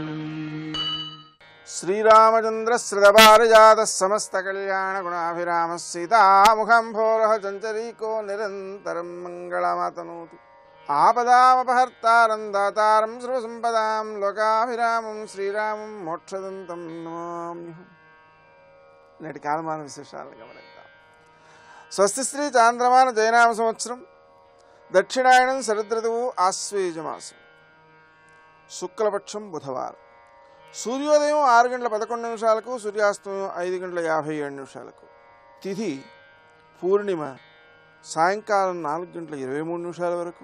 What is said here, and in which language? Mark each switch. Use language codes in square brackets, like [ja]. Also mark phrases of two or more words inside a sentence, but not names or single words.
[sa] श्रीरामचंद्र श्रितपारिजातः समस्तकल्याणगुणाभिरामः सीतामुखम्भोरः चञ्चरीको निरन्तरं मङ्गलमातनोतु। आपदामपहर्तारं दातारं सर्वसम्पदां लोकाभिरामं శ్రీరామం మోక్షదంతం నమామ్యహం. [te] నేటి కాలమాన విశేషాలను గమనిద్దాం. స్వస్తి శ్రీ చాంద్రమాన జయనామ సంవత్సరం దక్షిణాయనం శరదృతువు ఆశ్వేజమాసం శుక్లపక్షం బుధవారం. సూర్యోదయం 6:11 సూర్యాస్తమయం 5:57 తిథి పూర్ణిమ సాయంకాలం 4:23 వరకు.